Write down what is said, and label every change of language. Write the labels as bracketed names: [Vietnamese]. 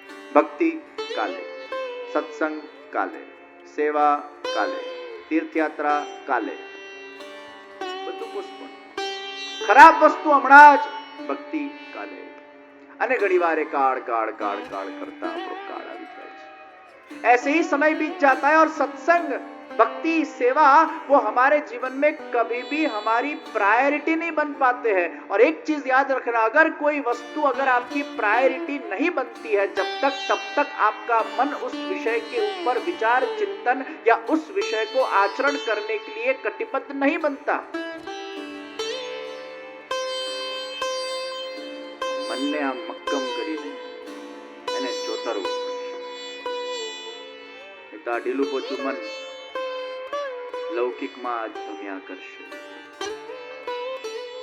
[Gujarati] ભક્તિ કાલે, સત્સંગ કાલે, સેવા કાલે, તીર્થયાત્રા કાલે, બધું પોસ્ટપોન. ખરાબ વસ્તુ હમણાં જ, ભક્તિ કાલે. અને ઘણી વાર કાળ [Hindi] काड़ काड़ काड़ करता [Gujarati] આપણો काल આવી જાય છે. [Hindi] ऐसे ही समय बीत जाता है और सत्संग, भक्ति, सेवा वो हमारे जीवन में कभी भी हमारी प्रायोरिटी नहीं बन पाते हैं. और एक चीज याद रखना, अगर कोई वस्तु अगर आपकी प्रायोरिटी नहीं बनती है जब तक, तब तक आपका मन उस विषय के ऊपर विचार, चिंतन या उस विषय को आचरण करने के लिए कटिबद्ध नहीं बनता. [Gujarati] મનને આમ મક્કમ કરીને એને ચોતરવું પડશે. તો આ ઢીલું પોચું મન લૌકિકમાં જ ભમ્યા કરશે.